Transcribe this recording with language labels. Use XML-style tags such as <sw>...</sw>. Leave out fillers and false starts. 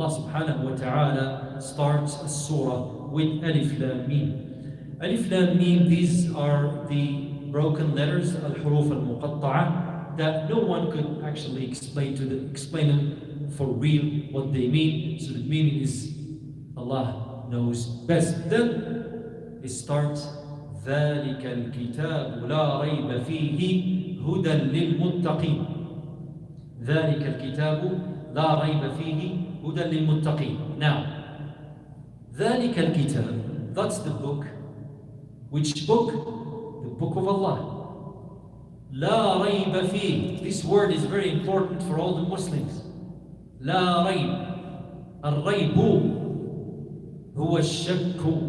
<en>Allah subhanahu wa ta'ala starts a surah with Alif Lam Mim. Alif Lam Mim, these are the broken letters, al-huruf al-muqatta'ah, that no one could actually explain them for real what they mean. So the meaning is Allah knows best.</en> <ar>Then it starts ذَلِكَ الْكِتَابُ لَا رَيْبَ فِيهِ هُدًى لِلْمُتَّقِينَ ذَلِكَ الْكِتَابُ لَا رَيْبَ فِيهِ هُدًى لِلْمُتَّقِينَ.</ar> <en>Now,</en> <ar>ذَلِكَ الْكِتَابُ,</ar> <en>that's the book. Which book? The book of Allah.</en> <ar>لا ريب فيه.</ar> <en>This word is very important for all the Muslims.</en> <ar>لا ريب. الريب هو الشك.</ar>